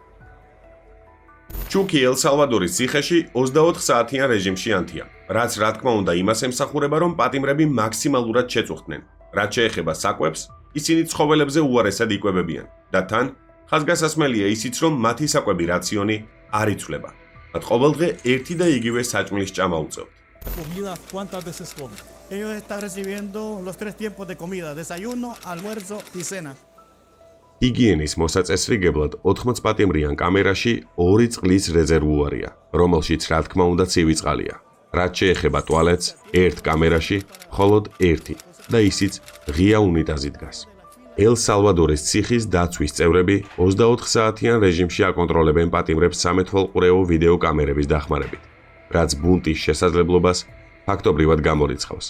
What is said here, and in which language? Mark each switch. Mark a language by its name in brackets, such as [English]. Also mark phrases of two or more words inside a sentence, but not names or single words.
[Georgian] ჩუკი ელ-სალვადორის ციხეში 24 საათიან რეჟიმში ანთია, რაც რა თქმა უნდა იმას ემსახურება, რომ პატიმრები მაქსიმალურად შეწუხდნენ. რაც შეეხება საკვებს, ისინი ცხოველებზე უარესად იკვებებიან და თან ხაზგასასმელია ისიც, რომ მათი საკვები რაციონი არ იცვლება. მათ ყოველდღე ერთი და იგივე საჭმლის ჭამა უწევთ. [Spanish] Comida, ¿cuántas veces come? Ellos están recibiendo los 3 tiempos de comida, desayuno, almuerzo y cena. [Georgian] ჰიგიენის მოსაწესრიგებლად 80 პატიმრიან კამერაში 2 წყლის რეზერვუარია, რომელშიც რა თქმა უნდა ცივი წყალია. რაც შეეხება ტუალეტს, ერთ კამერაში მხოლოდ ერთი და ისიც ღია უნიტაზი დგას. ელ-სალვადორის ციხის დაცვის წევრები 24 საათიან რეჟიმში აკონტროლებენ პატიმრებს სამეთვალყურეო ვიდეო კამერების დახმარებით, რაც ბუნტის შესაძლებლობას ფაქტობრივად გამორიცხავს.